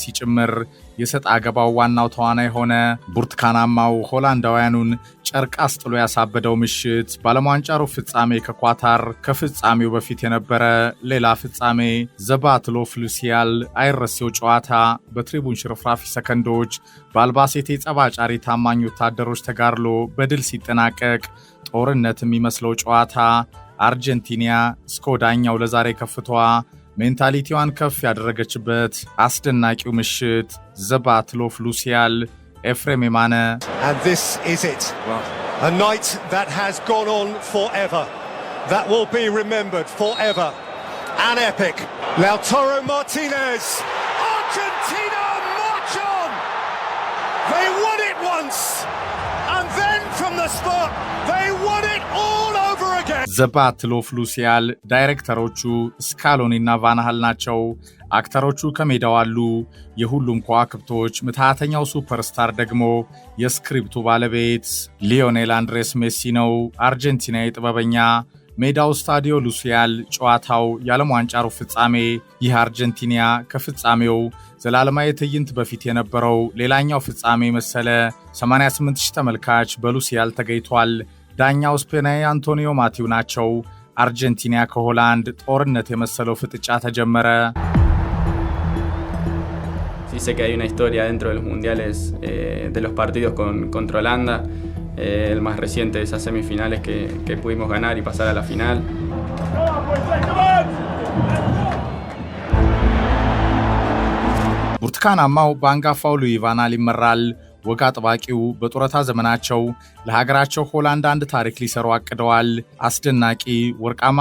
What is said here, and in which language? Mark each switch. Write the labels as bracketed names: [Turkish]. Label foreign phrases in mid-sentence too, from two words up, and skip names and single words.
[Amharic] ጭምር የሰጥ አገባው ዋናው ተዋናይ ሆነ። ብርቱካናማው ሆላንዳውያኑን ጨርቅ አስጥሎ ያሳበደው ምሽት በዓለም ዋንጫ ሩብ ፍጻሜ ከኳታር ከፍጻሜው በፊት የነበረ ሌላ ፍጻሜ ዘ ባትል ኦፍ ሉሲያል አይረሴው ጨዋታ በትሪቡን ሽርፍራፊ ሰከንዶች በአልባሴቴ ጸባጫሪ ታማኝ ወታደሮች ተጋድሎ በድል ሲጠናቀቅ ጦርነት የሚመስለው ጨዋታ አርጀንቲና እስከ ወዳኛው ለዛሬ ከፍቷ ሜንታሊቲዋን ከፍ ያደረገችበት አስደናቂው ምሽት ዘ ባትል ኦፍ ሉሲያል። ኤፍሬም የማነ [English] And this is it. A night that has gone on forever. That will be remembered forever. An epic. Lautaro Martinez. Argentina march on. They won it once. And then from the spot, they won it all over again. [Amharic] ዘ ባትል ኦፍ ሉሲያል ዳይሬክተሮቹ ስካሎኒና ቫን ሃል ናቸው። አክተሮቹ ከሜዳው አሉ። የሁሉም ከዋክብቶች ምትሃተኛው ሱፐርስታር ደግሞ የስክሪፕቱ ባለቤት ሊዮኔል አንድሬስ ሜሲ ነው። አርጀንቲናዊ ጥበበኛ። ሜዳው ስታዲዮ ሉሲያል፣ ጨዋታው የዓለም ዋንጫ ሩብ ፍጻሜ። ይህ አርጀንቲና ከፍጻሜው ዘላለማዊ ትዕይንት በፊት የነበረው ሌላኛው ፍጻሜ መሰለ። 88,000 ተመልካች በሉሲያል ተገኝቷል። ዳኛው ስፔናዊ አንቶኒዮ ማቲው ናቸው። አርጀንቲና ከሆላንድ ጦርነት የመሰለው ፍጥጫ ተጀመረ። [Spanish] Sí sé que hay una historia dentro de los mundiales de los partidos contra Holanda, el más reciente de esas semifinales que pudimos ganar y pasar a la final. [Amharic] ብርቱካናማው በአንጋፋው ሉዊ ቫን ጋል ይመራል። ወግ አጥባቂው በጡረታ ዘመናቸው ለሀገራቸው ሆላንድ አንድ ታሪክ ሊሰሩ አቅደዋል። አስደናቂ ወርቃማ